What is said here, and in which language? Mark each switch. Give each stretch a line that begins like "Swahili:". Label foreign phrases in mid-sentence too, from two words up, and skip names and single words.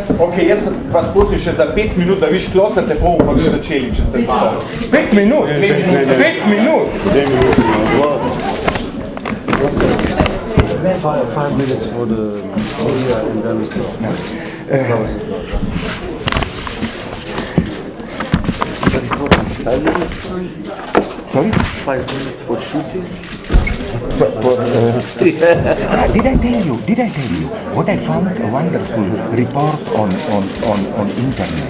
Slovenian: Ok, jaz vas prosim še za 5 minut, da vi šklocate, bomo pa vi začeli, če ste zato. 5 minut? 5 minut?
English: 5 minutes for the media and then we start. Sorry? 5 minutes for shooting. Did I tell you what I found a wonderful report on internet?